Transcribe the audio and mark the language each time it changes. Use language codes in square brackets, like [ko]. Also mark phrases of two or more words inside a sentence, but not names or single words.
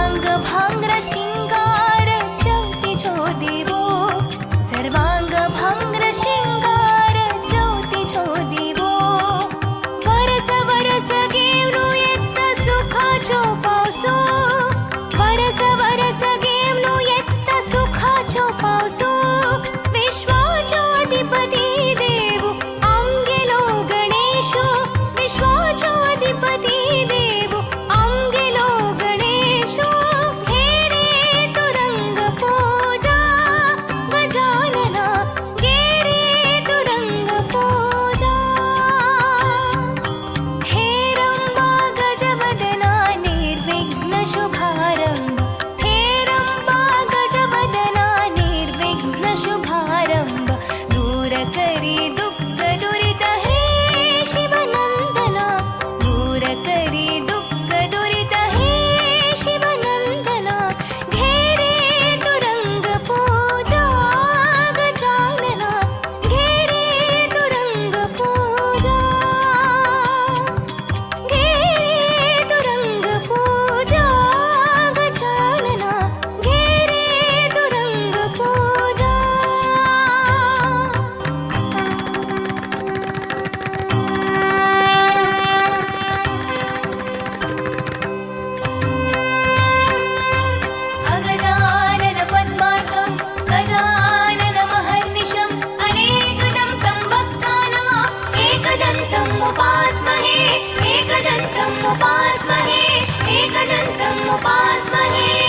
[kok] भांग्र शिंगार ज्योतीचो दिवो सर्वांग भांग्र शिंगार ज्योतीचो दिवो वरस वरस घेवनु येत्त सुखाचो पावसो वरस वरस घेवनु येत्त सुखाचो पावसो विश्वाचो अधिपती देव आमगेलो गणेशो विश्वाचो अधिपती देव आमगेलो गणेशो हे रे तुरंग पूजा गजानना गे रे तुरंग पूजा हे रंबा गजवदना निर्विघ्न शुभारंभ हे रंबा गजवदना निर्विघ्न शुभारंभ दूर करी दुःख दुरित हे शिवनंदना दूर करी दुःख दुरित हे शिवनंदना घे रे तुरंग पूजा गजानना घे रे तुरंग पूजा घे रे तुरंग पूजा गजानना घे रे तुरंग पूजा [sa] अगजानन पद्मार्कं गजानन महर्निशम् अनेकदं तं भक्तानां एकदन्तम् उपास्महे एकदन्तम् उपास्महे एकदन्तम् उपास्महे